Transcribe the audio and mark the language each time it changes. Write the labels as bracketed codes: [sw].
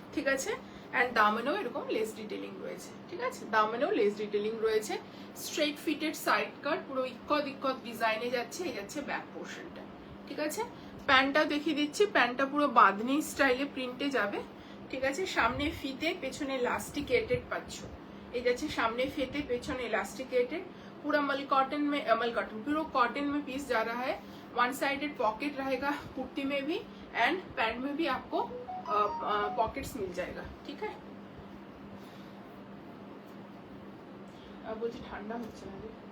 [bn] ঠিক আছে, অ্যান্ড দামেনেও এরকম লেস ডিটেইলিং রয়েছে। ঠিক আছে, দামেনেও লেস ডিটেইলিং রয়েছে। স্ট্রেট ফিটেড সাইড কাট, পুরো ইক্কত ডিজাইনে যাচ্ছে। এই যাচ্ছে ব্যাক পোর্শনটা। ঠিক আছে, প্যান্টটা দেখিয়ে দিচ্ছি। প্যান্টটা পুরো বাঁধনি স্টাইলে প্রিন্টে যাবে। ঠিক আছে, সামনে ফিতে, পেছনে ইলাস্টিকেটেড পাচ্ছ। এই যাচ্ছে সামনে ফিতে, [hi] पेछने इलास्टिकेटेड, पूरा मल कॉटन पूरा कॉटन में पीस जा रहा है। वन साइडेड पॉकेट रहेगा कुर्ती में भी एंड पैंट में भी आपको पॉकेट्स मिल जाएगा। ठीक है, [bn] বলছি ঠান্ডা হচ্ছে না রে।